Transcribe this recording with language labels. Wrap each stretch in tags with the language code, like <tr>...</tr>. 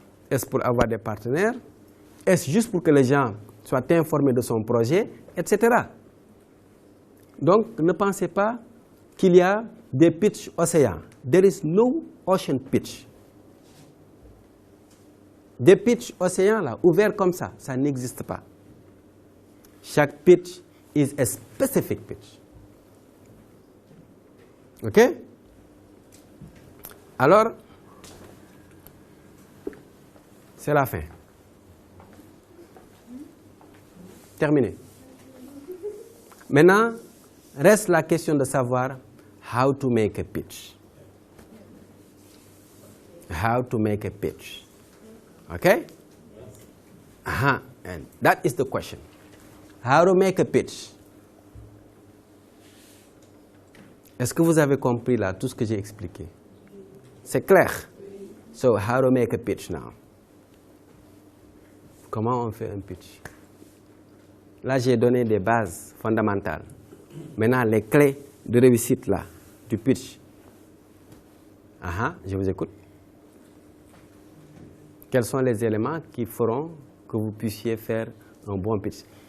<fr>Est-ce pour avoir des partenaires? Est-ce juste pour que les gens soient informés de son projet, etc. Donc, ne pensez pas qu'il y a des pitchs océans.</fr> <en>There is no ocean pitch.</en> <fr>Des pitchs océans, là, ouverts comme ça n'existe pas. Chaque</fr> <en>pitch is a specific pitch. OK?</en> <fr>Alors, c'est la fin. Terminé. Maintenant, reste la question de savoir</fr> <en>how to make a pitch. How to make a pitch. Okay? And that is the question. How to make a pitch.</en> <fr>Est-ce que vous avez compris là tout ce que j'ai expliqué? C'est clair.</fr> <en>So, how to make a pitch now?</en> <fr>Comment on fait un pitch? Là, j'ai donné des bases fondamentales. Maintenant, les clés de réussite là, du pitch. Je vous écoute. Quels sont les éléments qui feront que vous puissiez faire un bon pitch?</fr>